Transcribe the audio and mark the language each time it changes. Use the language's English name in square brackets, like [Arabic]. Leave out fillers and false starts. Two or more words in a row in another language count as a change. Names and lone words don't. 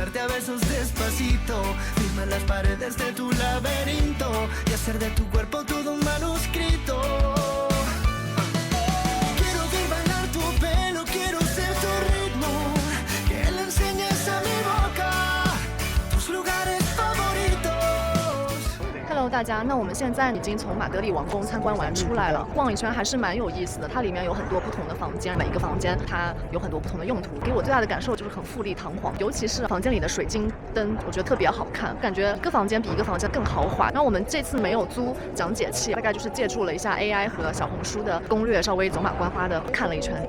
[Spanish] besos despacito, firma las paredes de tu laberinto y hacer de tu cuerpo todo un manuscrito. Quiero ver bailar tu pelo, quiero ser tu ritmo, que le enseñes a mi boca tus lugares favoritos. [Chinese] Hello， 大家，那我们现在已经从马德里王宫参观完出来了，逛一圈还是蛮有意思的。它里面有很多不同的房间，每一个房间它有很多不同的用途。给我最大的感受就是很富丽堂皇，尤其是房间里的水晶灯，我觉得特别好看，感觉一个房间比一个房间更豪华。然后我们这次没有租讲解器，大概就是借助了一下 AI 和小红书的攻略，稍微走马观花的看了一圈。